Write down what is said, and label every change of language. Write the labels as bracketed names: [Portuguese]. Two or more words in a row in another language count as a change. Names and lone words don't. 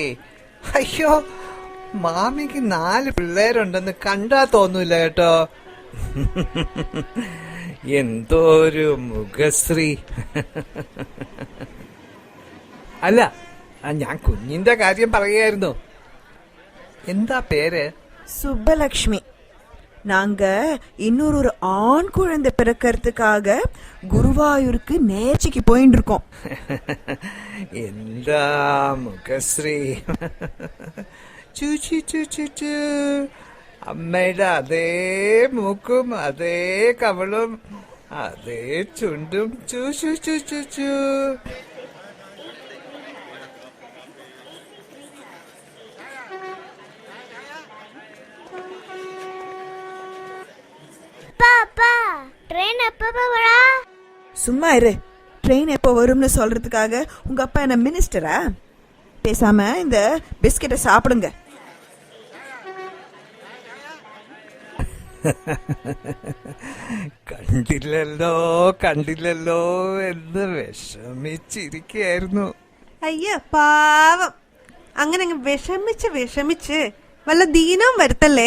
[Malayalam] അയ്യോ, മാമിക്ക് 4 പിള്ളേരുണ്ടെന്ന് കണ്ടാ തോന്നൂല കേട്ടോ. എന്തോ ഒരു മുഖശ്രീ. അല്ല, ഞാൻ കുഞ്ഞിന്റെ കാര്യം പറയുകയായിരുന്നു. എന്താ പേര്? [Tamil] சுப்பலக்ஷ்மி. நாங்க இன்னொரு ஆண் குழந்தை பிறக்கிறதுக்காக குருவாயூருக்கு நேர்ச்சிக்கு போயிட்டு இருக்கோம். [Malayalam] എന്താ മുഖശ്രീ. ചൂച്ചി ചൂച്ചി ചൂ. അമ്മയുടെ അതേ മൂക്കും അതേ കവളും അതേ ചുണ്ടും. ചൂച്ചു ചൂച്ചു ചൂ. [Tamil] ட்ரெயின் எப்ப வரா? சும்மா இரு. ட்ரெயின் எப்போ வரும்னு சொல்றதுக்காக உங்க அப்பா என்ன மினிஸ்டரா? பேசாம இந்த பிஸ்கெட்டை சாப்பிடுங்க. [Malayalam] കണ്ടില്ലല്ലോ കണ്ടില്ലല്ലോ എന്ന് വിഷമിച്ചിരിക്കുകയായിരുന്നു. അയ്യ പാവം, അങ്ങനെ അങ്ങ് വിഷമിച്ച് വല്ല ദീനവും വരുത്തല്ലേ.